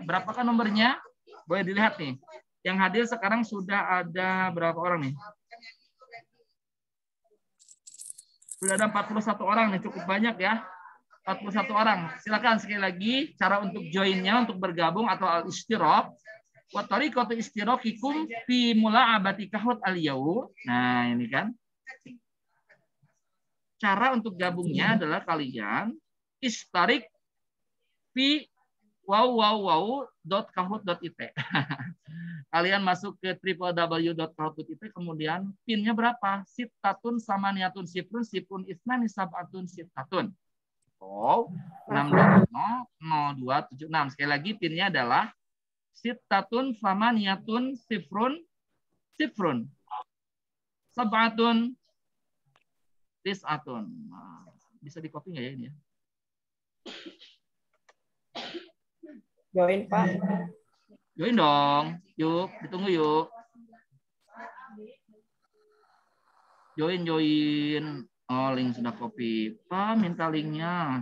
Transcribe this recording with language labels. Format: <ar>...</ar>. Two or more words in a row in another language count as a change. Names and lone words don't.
<id>Berapakah nomornya? Boleh dilihat nih. Yang hadir sekarang sudah ada berapa orang nih? Sudah ada 41 orang nih, cukup banyak ya. 41 orang. Silakan sekali lagi cara untuk joinnya, untuk bergabung atau al-istiraq.</id> <ar>وطريقة اشتراككم في ملعبة كاهوت اليوم.</ar> <id>Nah, ini kan. Cara untuk gabungnya adalah kalian</id> <ar>اشترك في</ar> <id>www.kahoot.it. Kalian masuk ke www.kahoot.it, kemudian pinnya berapa?</id> <ar>ستة ثمانية صفر صفر اثنان سبعة ستة.</ar> <id>6200276. Sekali lagi pinnya adalah</id> <ar>ستة ثمانية صفر صفر سبعة تسعة.</ar> <id>Nah, bisa di copy nggak ya ini ya? Join Pak. Join dong. Yuk, ditunggu yuk. Join. Oh, link sudah copy. Pak, minta linknya.</id>